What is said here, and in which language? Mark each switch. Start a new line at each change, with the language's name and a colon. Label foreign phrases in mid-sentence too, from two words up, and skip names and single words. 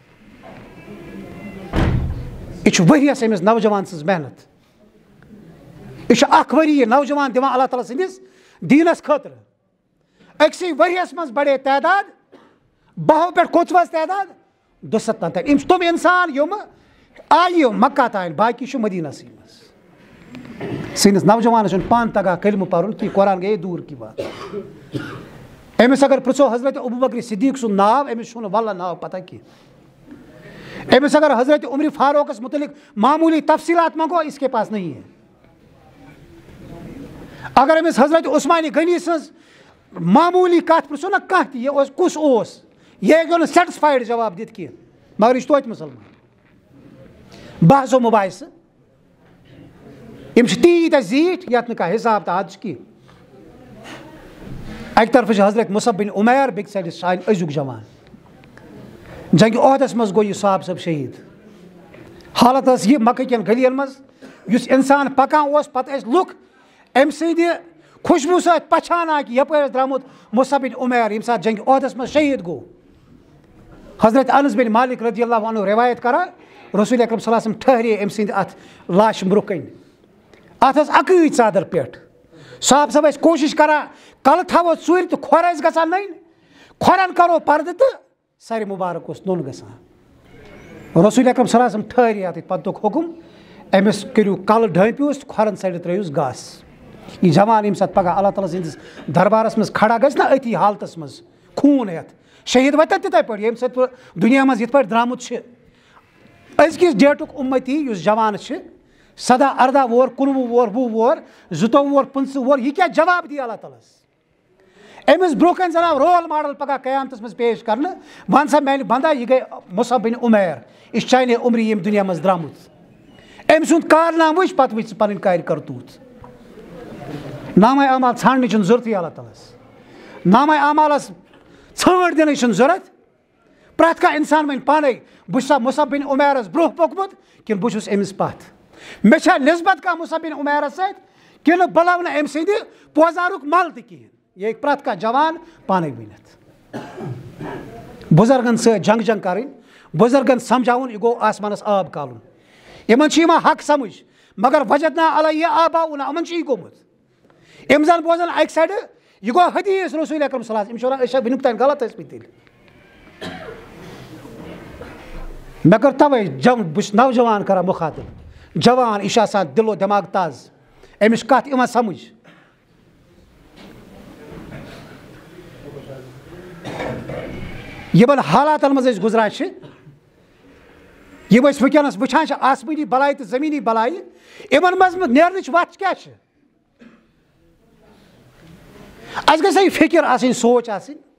Kashmiri: یہِ چھُ ؤریَس أمِس نوجوان سٕنٛز محنت یہِ چھُ اکھ ؤری یہِ نوجوان دِوان اللہ تعالیٰ سٕنٛدِس دیٖنس خٲطرٕ أکسٕے ؤریَس منٛز بڑے تعداد 10 پٮ۪ٹھ کوٚت تعداد 270 تام یِم چھِ تِم اِنسان یِم آیہِ مکہ تانۍ باقٕے چھُ مدیٖنسٕے منٛز سٲنِس نوجوانس چھُنہٕ پانہٕ تگان کلمہٕ پرُن کینٛہہ قرآن گٔیے
Urdu: دوٗر کی بات
Kashmiri: أمِس اگر پرٛژھو حضرت ابوٗ بکر صدیٖق سُنٛد ناو أمِس چھُنہٕ واللہ ناو پتہ کینٛہہ أمِس اگر حضرت عمرِ فاروقس متعلق معموٗلی تفصیٖلات منٛگو
Urdu: اس کے پاس نہیں ہے
Kashmiri: اگر أمِس حضرت عثمانِ غنی سٕنٛز معموٗلی کتھ پرٛژھو نا کانٛہہ تہِ یہِ اوس کُس اوس یہِ ہیٚکیو نہٕ سیٹٕسفایڈ جواب دِتھ کینٛہہ مگر یہِ چھُ توتہِ مُسلمان بحث و مُباحثہٕ یِم چھِ تیٖتیاہ زیٖٹھۍ یتھ نہٕ کانٛہہ حساب تہٕ حد چھُ کینٛہہ اکہِ طرفہٕ چھِ حضرت مُصعب بن عُمیر بیٚکہِ سایڈٕ سانہِ أزیُک جوان جنگہِ عہدس منٛز گوٚو یہِ صاحب صٲب شہیٖد حالت ٲس یہِ مکہ کٮ۪ن گٔلین منٛز یُس اِنسان پکان اوس پتہٕ ٲسۍ لُکھ أمۍ سٕنٛدِ خوشبوٗ سۭتۍ پہچانان کہِ یپٲرۍ اوس درٛامُت مُصعب بن عُمیر ییٚمہِ ساتہٕ جنگہِ عہدس منٛز شہیٖد گوٚو حضرت انس بن مالک
Arabic: رضی اللہ عنہ
Kashmiri: روایت کران رسول اکرم
Arabic: صلی اللہ علیہ وسلم
Kashmiri: ٹھہرے أمۍ سٕنٛدِ اتھ لاشہِ برونٛہہ کَنہِ اتھ ٲس اکٕے ژادر پٮ۪ٹھ صاحب صٲب ٲسۍ کوٗشش کران کلہٕ تھاوو ژوٗرِ تہٕ کھۄر ٲسۍ گژھان نٔنۍ کھۄرن کرو پردٕ تہٕ سرِ مُبارک اوس نوٚن گژھان رسول اکرم
Arabic: صلی اللہ علیہ وسلم
Kashmiri: ٹھہرے اتھ پتہٕ دوٚپُکھ حُکُم أمِس کٔرِو کلہٕ ڈھٲپِوُس تہٕ کھۄرن سایڈٕ ترٲیوُس گاسہٕ یہِ جوان ییٚمہِ ساتہٕ پگہہ اللہ تعالیٰ سٕنٛدِس دربارس منٛز کھڑا گژھِ نا أتھی حالتس منٛز خوٗن ہٮ۪تھ شہیٖد وتن تِتھے پٲٹھۍ ییٚمہِ سۭتۍ دُنیا منٛز یِتھ پٲٹھۍ درٛامُت چھِ أزکِس ڈیٹُک اُمتی یُس جوان چھِ 17 18 وُہر 19 وُہر 20 وُہر 22 وُہر 25 وُہر یہِ کیٛاہ جواب دی اللہ تعالیٰ ہس أمس برونٛہہ زن آو
English: role model
Kashmiri: پگہ قیامتس منٛز پیش کرنہٕ ون سا میانہِ بندا یہِ گٔے مُصعب بن عُمیر یہِ چھُ چانہِ عمرِ ییٚمہِ دُنیا منٛز درٛامُت أمۍ سُنٛد کارنامہٕ وٕچھ پتہٕ وٕچھ ژٕ پنٕنۍ کارِ کرتوٗت نامہ اعمال ژھانڈنٕچ چھنہٕ ضروٗرتٕے اللہ تعالیٰ ہس نامہ اعمالس ژھانٛڈ دِنٕچ چھنہٕ ضوٚرتھ پرٛٮ۪تھ کانٛہہ اِنسان وۄنۍ پانے بہٕ چھُسا مُصعب بن عُمیرس برونٛہہ پوٚکمُت کِنہٕ بہٕ چھُس أمِس پتھ مےٚ چھا نسبت کانٛہہ مُصعب بن عُمیرس سۭتۍ کِنہٕ بہٕ لَوٕ نہٕ أمۍ سٕنٛدِ پوزارُک مل تہِ کِہینۍ یہِ ہیٚکہِ پرٛٮ۪تھ کانٛہہ جوان پانے ؤنِتھ بُزرگن سۭتۍ جنگ کرٕنۍ بُزرگن سمجھاوُن یہِ گوٚو آسمانس آب کالُن یِمن چھُ یِوان حق سمجھ مگر
Arabic: وجدنا علیہ آباؤنا
Kashmiri: یِمن چھُ یہِ گوٚمُت یِم زن بوزن اکہِ سایڈٕ یہِ گوٚو حدیث رسول اکرم
Arabic: صلی اللہ علیہ وسلم
Kashmiri: یِم چھِ ونان أسۍ چھا وٕنیُک تانۍ غلط ٲسمٕتۍ تیٚلہِ مےٚ کٔر توے بہٕ چھُس نوجوان کران مُخاطب جوان یہِ چھُ آسان دِل و دٮ۪ماغ تازٕ أمِس چھِ کتھ یِوان سمجھ یِمن حالاتن منٛز أسۍ گُزران چھِ یِم أسۍ وٕنکیٚنس وٕچھان چھِ آسمٲنی بلایہِ تہٕ زٔمیٖنی بلایہِ یِمن منٛز نیرنٕچ وَتھ کیٛاہ چھِ اَسہِ گژھِ ہا یہِ فِکر آسٕنۍ سونٛچ آسٕنۍ